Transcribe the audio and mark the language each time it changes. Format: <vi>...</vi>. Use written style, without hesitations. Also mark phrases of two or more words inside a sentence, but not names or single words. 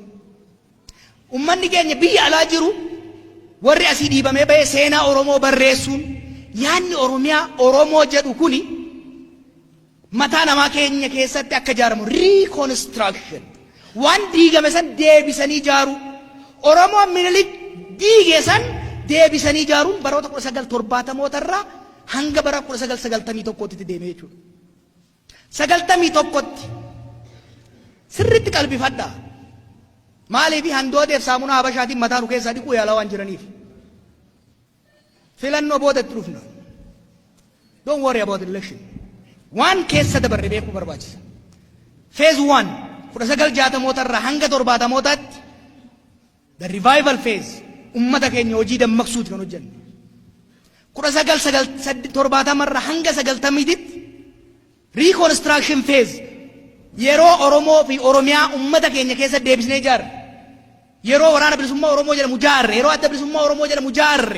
<om>Ummanni keenya biyya alaa jiru warri asii dhiibamee bahee seenaa Oromoo barreessuun yaanni Oromiyaa Oromoo jedhu kuni mataa namaa keenya keessatti akka ijaaramu reconstruction waan diigame san deebisanii ijaaru Oromoo Minilik diige san deebisanii ijaaruun baroota 1970 irraa hanga bara 1991tti deemee jechuudha. 91tti sirriitti qalbifadhaa. Maaliif handooteef saamunaa Habashaatiin mataa nu keessaa dhiquu yaalaa waan jiraniif. Filannoo booda itti dhufna.</om> <en>Don't worry about the election.</en> <om>Waan keessa dabarre beekuu barbaachisa. Phase 1 1960 irraa hanga 70tti</om> <en>the revival phase</en> <om>ummata keenya hojii dammaqsuuti kan hojjenne. 1970 irraa hanga 90tti</om> <en>reconstruction phase</en> <om>yeroo Oromoo fi Oromiyaa ummata keenya keessa deebisnee ijaarre. Yeroo waraana bilisummaa Oromoo jedhamu ijaarre. Yeroo adda bilisummaa Oromoo jedhamu ijaarre.</om>